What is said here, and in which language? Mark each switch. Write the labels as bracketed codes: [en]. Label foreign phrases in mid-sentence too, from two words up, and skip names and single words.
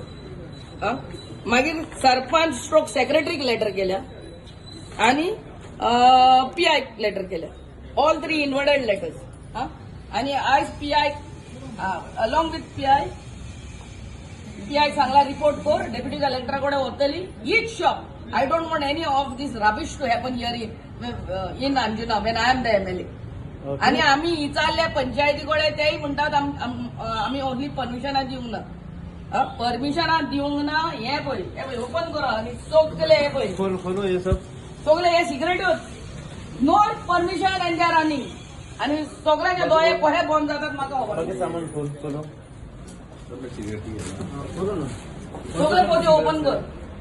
[kok] मागीर सरपंच स्ट्रोक सेक्रेटरीक लेटर केल्या आणि PIक लेटर केल्या. [en] All 3 inverted letters. [kok] आणि आयज PI [en] along with [kok] PI सांगला रिपोर्ट कर डेप्युटी कलेक्टरा कडेन वतली हीच शॉप. [en] I don't want any of this rubbish to happen here in Anjuna when I am the MLA. [kok] आणि आम्ही विचारल्या पंचायती कडेन तेय म्हणटात आम्ही ओन्ली परमिशनां दिवंक ना. परमिशनां दिवंक ना हे पळय ओपन करा आणि सगळे हे पळय [hi] खोलो ये सब [kok] सगळे हे सिगरेट्यो [en] no permission and they are running [kok] आणि सगळ्यांचे दोळे कशे बंद जातात म्हाका खबर [hi] बाकी सामान खोलो [kok] सगळे पोते ओपन कर.